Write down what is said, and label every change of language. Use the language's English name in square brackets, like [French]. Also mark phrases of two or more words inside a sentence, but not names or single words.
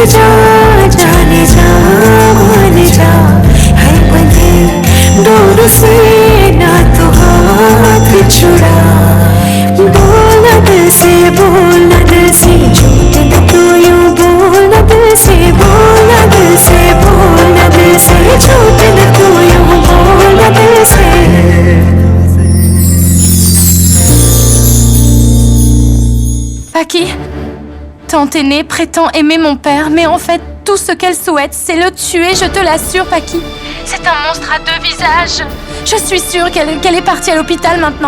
[Hindi] जा जाने जा मान जा है बंधे डोर से ना तो हाथ छुड़ा बोलना दिल से बोलना दिल से झूठ न तो यूं बोलना दिल से बोलना दिल से बोलना दिल से झूठ न तो यूं बोलना दिल से [French] Paki, tante aînée prétend aimer mon père, mais en fait, tout ce qu'elle souhaite, c'est le tuer, je te l'assure, Paki. C'est un monstre à deux visages. Je suis sûre qu'elle est partie à l'hôpital maintenant.